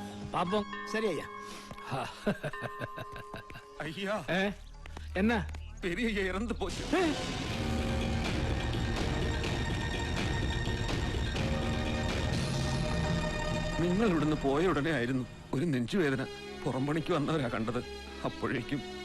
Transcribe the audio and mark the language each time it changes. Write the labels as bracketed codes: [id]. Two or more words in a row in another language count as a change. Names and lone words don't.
[ml] പാപ്പം ശരി അയ്യാ. [ta] ஐயா என்ன பெரிய இறந்து போச்சு. [ml] നിങ്ങൾ ഇവിടുന്ന് പോയ ഉടനെ ആയിരുന്നു ഒരു നെഞ്ചുവേദന. പുറം പണിക്ക് വന്നവരാ കണ്ടത്. അപ്പോഴേക്കും